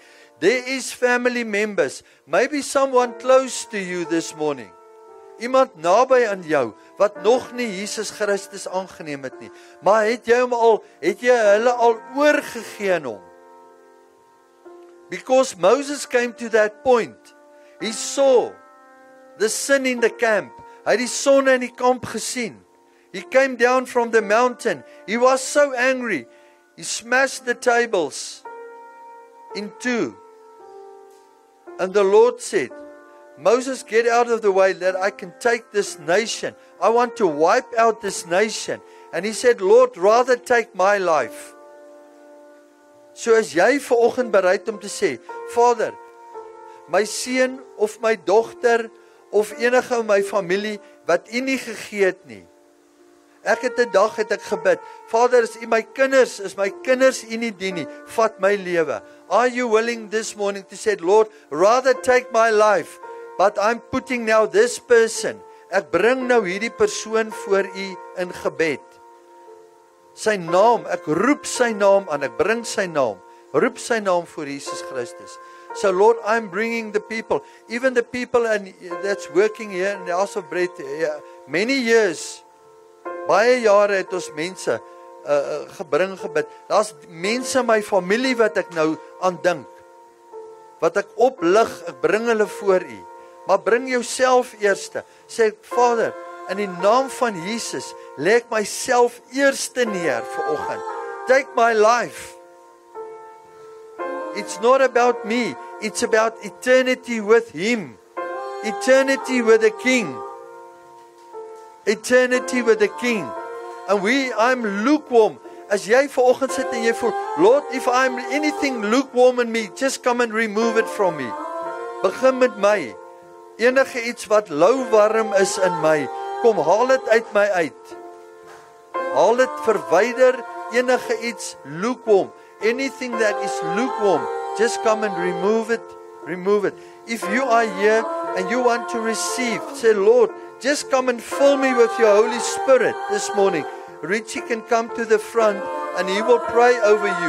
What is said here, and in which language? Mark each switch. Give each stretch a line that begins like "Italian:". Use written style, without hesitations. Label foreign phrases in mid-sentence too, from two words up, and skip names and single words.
English: There is family members, maybe someone close to you this morning.
Afrikaans: Iemand naby aan jou, wat nog nie Jesus Christus aangeneem het nie. Maar het jy hulle al oorgegee aan hom?
English: Because Moses came to that point. He saw the sin in the camp.
Afrikaans: Hy het die sonde in die kamp gesien.
English: He came down from the mountain. He was so angry. He smashed the tables in two. And the Lord said, Moses, get out of the way that I can take this nation. I want to wipe out this nation. And he said, Lord, rather take my life.
Afrikaans: So as jy vanoggend bereid om te sê, Vader, my seun of my dogter of enige in my familie wat U nie gegee het nie. Ek het 'n dag gebid, Vader, is my kinders U nie dien nie, vat my lewe.
English: Are you willing this morning to say, Lord, rather take my life, but I'm putting now this person.
Afrikaans: Ek bring nou hierdie persoon voor U in gebed. Sy naam, ek roep sy naam aan, ek bring sy naam. Roep sy naam voor Jesus Christus.
English: So Lord, I'm bringing the people, even the people that's working here in the House of Bread, many years,
Afrikaans: baie jare het ons mense gebid. Daar's mense in my familie wat ek nou aan dink, wat ek oplig, ek bring hulle voor U. Maar bring jouself eerste. Sê Vader, in die naam van Jesus, lê ek myself eerste neer vanoggend.
English: Take my life. It's not about me, it's about eternity with him. Eternity with the King. Eternity with the King. And I'm lukewarm.
Afrikaans: As jy vanoggend sit en jy voel,
English: Lord, if I'm anything lukewarm in me, just come and remove it from me.
Afrikaans: Begin met my. Enige iets wat lauwarm is in my, kom haal dit uit my uit. Haal dit, verwyder enige iets lukewarm.
English: Anything that is lukewarm, just come and remove it. Remove it. If you are here and you want to receive, say, Lord, just come and fill me with your Holy Spirit this morning. Richie can come to the front and he will pray over you.